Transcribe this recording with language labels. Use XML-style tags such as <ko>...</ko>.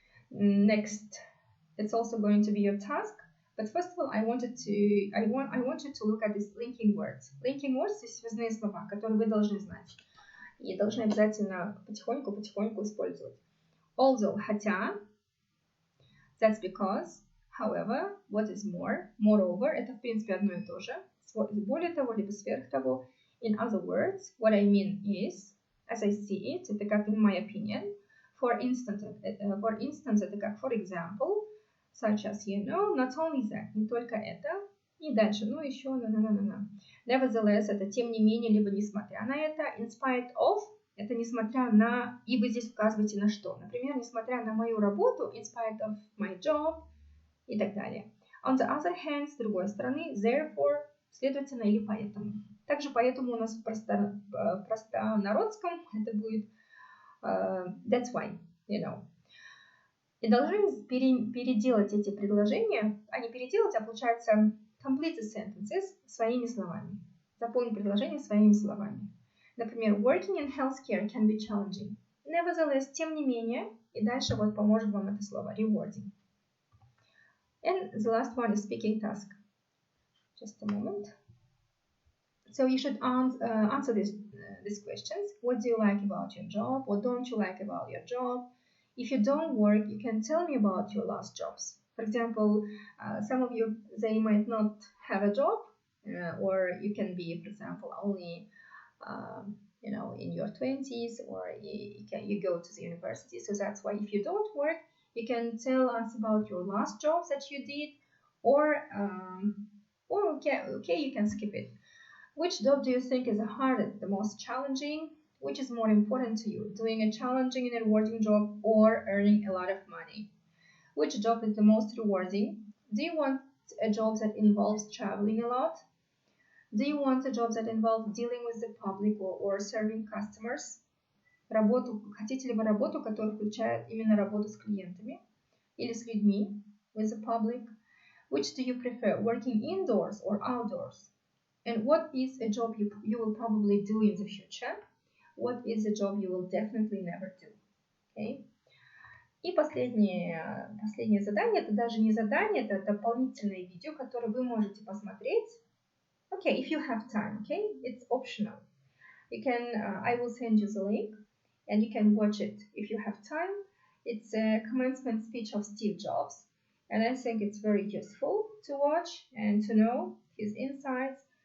<en>Next, it's also going to be your task, but first of all, I want you to look at these linking words.</en> <ru>Linking words — это связные слова, которые вы должны знать. И должны обязательно потихоньку использовать.</ru> <en>Although, хотя, that's because, however, what is more, moreover,</en> <ru>это в принципе одно и то же. Более того, либо сверх того.</ru> <en>In other words, what I mean is, as I see it,</en> <ru>это как</ru> <en>in my opinion. For instance,</en> <ru>это как</ru> <en>for example, such as, not only that,</en> <ru>не только это. И дальше, еще, Nevertheless, это тем не менее, либо несмотря на это. In spite of, это несмотря на, и вы здесь указываете на что. Например, несмотря на мою работу,</ru> <en>in spite of my job,</en> <ru>и так далее.</ru> <en>On the other hand,</en> <ru>с другой стороны, therefore, следовательно, или поэтому. Также поэтому у нас в простонародском это будет that's why, И должны переделать эти предложения, а не переделать, а получается</ru> <en>complete the sentences</en> <ru>своими словами. Заполнить предложение своими словами.</ru> <en>Например, working in healthcare can be challenging. Nevertheless,</en> <ru>тем не менее, и дальше вот поможет вам это слово, rewarding.</ru> <en>And the last one is speaking task. Just a moment. So you should answer these questions. What do you like about your job? What don't you like about your job? If you don't work, you can tell me about your last jobs. For example, some of you, they might not have a job, or you can be, for example, only in your 20s, or you go to the university. So that's why if you don't work, you can tell us about your last jobs that you did, or okay, you can skip it. Which job do you think is the hardest, the most challenging? Which is more important to you, doing a challenging and rewarding job or earning a lot of money? Which job is the most rewarding? Do you want a job that involves traveling a lot? Do you want a job that involves dealing with the public or serving customers?</en> <ru>Хотите ли вы работу, которая включает именно работу с клиентами или с людьми,</ru> <en>with the public? Which do you prefer, working indoors or outdoors? And what is a job you will probably do in the future? What is a job you will definitely never do? Okay?</en> <ru>И последнее задание, это даже не задание, это дополнительное видео, которое вы можете посмотреть.</ru> <en>Okay, if you have time, okay? It's optional. You can, I will send you the link and you can watch it if you have time. It's a commencement speech of Steve Jobs, and I think it's very useful to watch and to know his insights.</en>